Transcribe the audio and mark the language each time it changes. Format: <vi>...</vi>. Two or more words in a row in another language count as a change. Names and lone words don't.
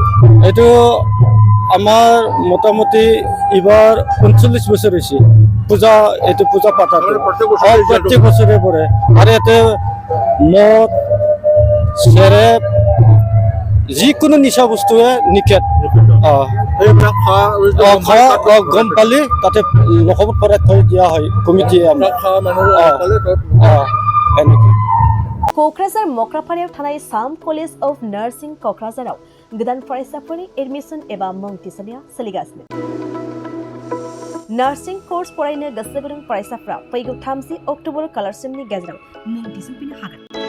<as>এইটো আমাৰ মোটামুটি এইবাৰ 39 বছৰ হৈছে পূজা এইটো পূজা পাতাটো প্ৰত্যেক বছৰে পৰে আৰু ইয়াতে মদ চেৰেপ যিকোনো নিচা বস্তুৱে নিষেধ গম পালি তাতে লখবত ভৰাই থৈ দিয়া হয় কমিটিয়ে</as> <brx>क'क्राझार मक्राफारायाव थानाय साम कलेज अफ नार्सिं क'क्राझाराव गोदान फरायसाफोरनि एडमिसन एबा मुं थिसननाया सोलिगासिनो नार्सिं कर्स फरायनो गोसो गुदुं फरायसाफ्रा फैगौ 30 अक्ट'बर खालारसिमनि गेजेराव मुं थिसनफैनो हागोन</brx>